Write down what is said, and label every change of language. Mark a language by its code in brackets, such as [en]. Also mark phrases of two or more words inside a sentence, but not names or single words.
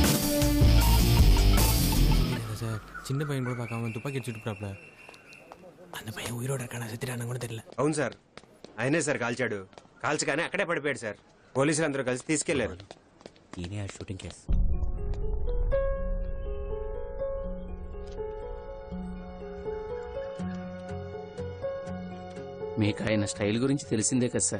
[ta] சின்ன பையன் கூட பார்க்காம துப்பாக்கி அடிச்சுட்டு அந்த பையன் உயிரோட இருக்கானா செத்துட்டானு கூட தெரியல. [te] అవును సార్, ఆయనే సార్ కాల్చాడు. కాల్చగానే అక్కడే పడిపోయాడు సార్. పోలీసులు అందరూ కలిసి తీసుకెళ్లారు. ఈయనే ఆ షూటింగ్ కేసు. మీకు ఆయన స్టైల్ గురించి తెలిసిందే కదా సార్.